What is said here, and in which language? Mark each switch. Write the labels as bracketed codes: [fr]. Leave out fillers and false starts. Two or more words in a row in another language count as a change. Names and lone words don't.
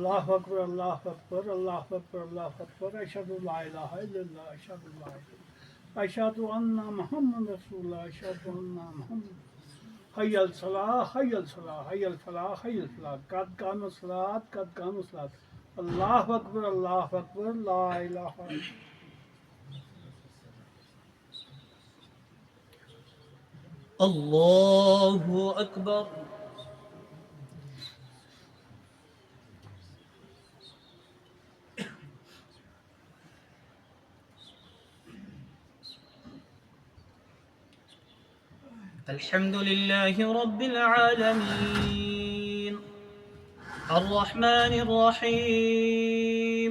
[ar] الله أكبر، الله أكبر، الله أكبر، الله أكبر. أشهد أن لا إله إلا الله، أشهد أن لا إله إلا الله. أشهد أن محمدا رسول الله، أشهد أن محمدا. حي على الصلاة، حي على الصلاة، حي على الصلاة، حي على الصلاة. قد قامت الصلاة، قد قامت الصلاة. الله أكبر، الله أكبر، لا إله إلا الله. الله أكبر. الحمد لله رب العالمين الرحمن الرحيم